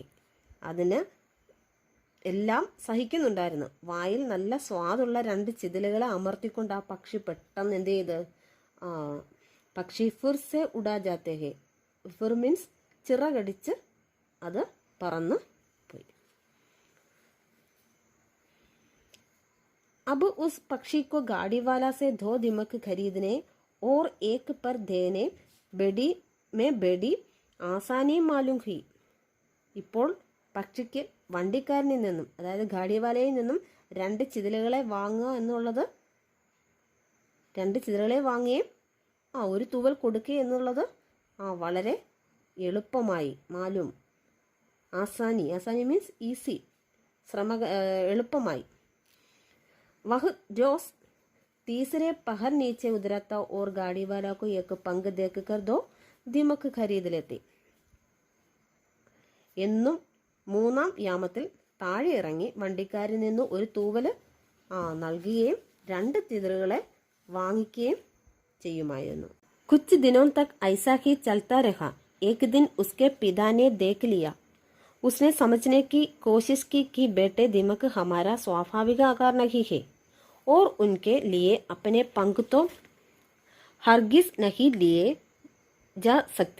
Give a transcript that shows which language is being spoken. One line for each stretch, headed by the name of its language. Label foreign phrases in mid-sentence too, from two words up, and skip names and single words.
Malayalam: അതിന് എല്ലാം സഹിക്കുന്നുണ്ടായിരുന്നു. വായിൽ നല്ല സ്വാദുള്ള രണ്ട് ചിതലുകളെ അമർത്തിക്കൊണ്ട് ആ പക്ഷി പെട്ടെന്ന് എന്ത് ചെയ്ത്, പക്ഷി
Hindi: फुर्रसे उड़ा जाते है.
Malayalam: ഫുർ മീൻസ് ചിറകടിച്ച് അത് പറന്ന് പോയി.
Hindi: अब उस पक्षी को गाड़ी वाला से दो दिमक खरीदने और एक पर देने बेड़ी आसानी मालूम हुई.
Malayalam: ഇപ്പോൾ പക്ഷിക്ക് വണ്ടിക്കാരനിൽ നിന്നും, അതായത് ഗാഡിവാലയിൽ നിന്നും രണ്ട് ചിതലുകളെ വാങ്ങുക എന്നുള്ളത്, രണ്ട് ചിതലുകളെ വാങ്ങുകയും ഒരു തൂവൽ കൊടുക്കുക എന്നുള്ളത് വളരെ എളുപ്പമായി.
Hindi: मालूम, आसानी, आसानी
English: means easy,
Malayalam: എളുപ്പമായി.
Hindi: वह रोज़ तीसरे पहर नीचे उतरता और गाड़ी वाला को एक पंग देख कर दो दिमक खरीद लेते.
Malayalam: എന്നും മൂന്നാം യാമത്തിൽ താഴെ ഇറങ്ങി വണ്ടിക്കാരിൽ നിന്ന് ഒരു തൂവല് നൽകുകയും 2 തിതറുകളെ വാങ്ങിക്കുകയും ചെയ്യുമായിരുന്നു.
Hindi: कुछ दिनों तक ऐसा ही चलता रहा. एक दिन उसके पिता ने देख लिया. उसने समझने की कोशिश की कि बेटे दिमाग हमारा स्वाभाविक आकार नहीं है और उनके लिए अपने पंख तो हरगिज नहीं लिए जा सकते.